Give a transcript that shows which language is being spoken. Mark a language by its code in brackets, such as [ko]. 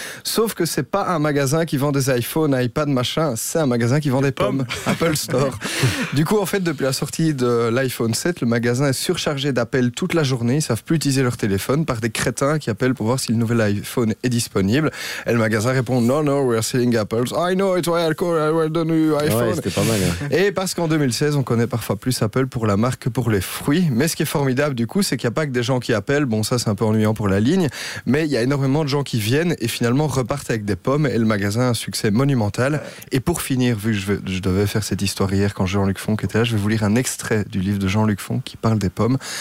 [fr] Sauf que c'est pas un magasin qui vend des iPhones, iPads, machin, c'est un magasin qui vend des pommes. Apple Store. Du coup, en fait, depuis la sortie de l'iPhone 7, le magasin est surchargé d'appels toute la journée. Ils savent plus utiliser leur téléphone par des crétins qui appellent pour voir si le nouvel iPhone est disponible. Et le magasin répond [en] « No, no, we're selling apples. I know, it's why I call the new iPhone. » [fr] Ouais, c'était pas mal. Hein. Et parce qu'en 2016, on connaît parfois plus Apple pour la marque que pour les fruits. Mais ce qui est formidable, du coup, c'est qu'il n'y a pas que des gens qui appellent. Bon, ça, c'est un peu ennuyant pour la ligne. Mais il y a énormément de gens qui viennent et finalement repartent avec des pommes. Et le magasin a un succès monumental. Et pour finir, vu que je devais faire cette histoire hier quand Jean-Luc Fonck était là, je vais vous lire un extrait du livre de Jean-Luc Fonck qui parle des pommes.